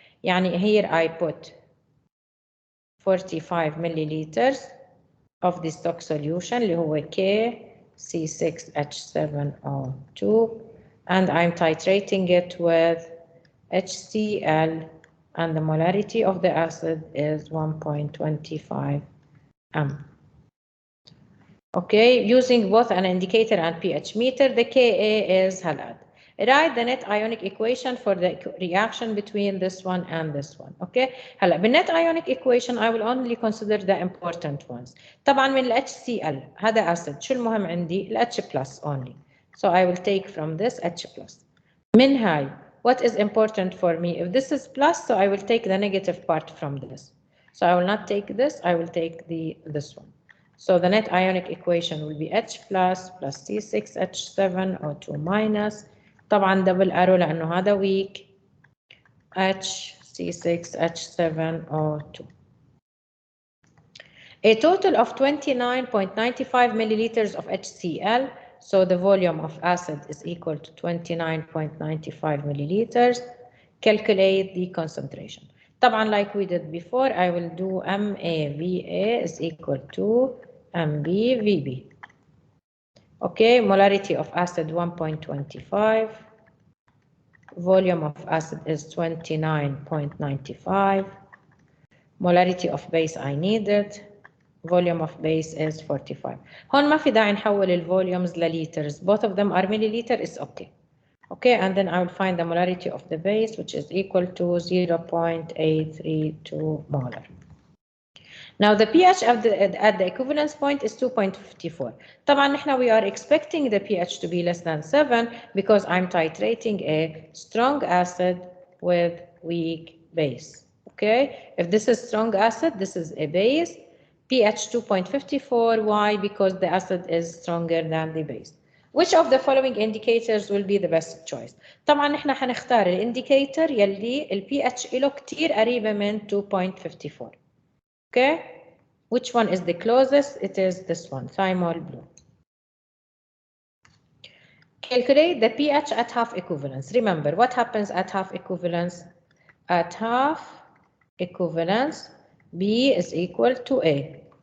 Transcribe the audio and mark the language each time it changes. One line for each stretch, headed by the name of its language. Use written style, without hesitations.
English: يعني here I put 45 milliliters of the stock solution
Arabic: اللي هو
English: KC6H7O2 and I'm titrating it with HCl and the molarity of the acid is 1.25 m. Okay, using both an indicator and pH meter, the Ka is
Arabic: هالقد.
English: Write the net ionic equation for the reaction between this one and this one. Okay,
Arabic: هلا
English: بالnet ionic equation I will only consider the important ones.
Arabic: طبعا من ال HCl هذا acid شو المهم عندي؟ ال
English: H plus only. So I will take from this H plus.
Arabic: من هاي
English: what is important for me? If this is plus, so I will take the negative part from this. So I will not take this, I will take this one. So the net ionic equation will be H plus C6H7O2 minus.
Arabic: طبعا
English: double arrow
Arabic: لأنه هذا weak. H C6H7O2.
English: A total of 29.95 milliliters of HCl. So the volume of acid is equal to 29.95 milliliters. Calculate the concentration.
Arabic: طبعا
English: like we did before, I will do MAVA is equal to MBVB. Okay, molarity of acid 1.25. Volume of acid is 29.95. Molarity of base I needed. Volume of base is 45.
Arabic: هون ما في داعي نحول الفوليومز لليترز.
English: Both of them are milliliter is okay. Okay, and then I will find the molarity of the base, which is equal to 0.832 molar. Now the pH at the equivalence point is 2.54.
Arabic: طبعا نحن
English: we are expecting the pH to be less than 7 because I'm titrating a strong acid with weak base. Okay, if this is strong acid, this is a base. pH 2.54. Why? Because the acid is stronger than the base. Which of the following indicators will be the best choice?
Arabic: طبعا نحن حنختار الانديكيتور يلي ال pH له كتير قريبة من 2.54.
English: Okay, which one is the closest? It is this one, thymol blue. Calculate the pH at half equivalence. Remember, what happens at half equivalence? At half equivalence, B is equal to A.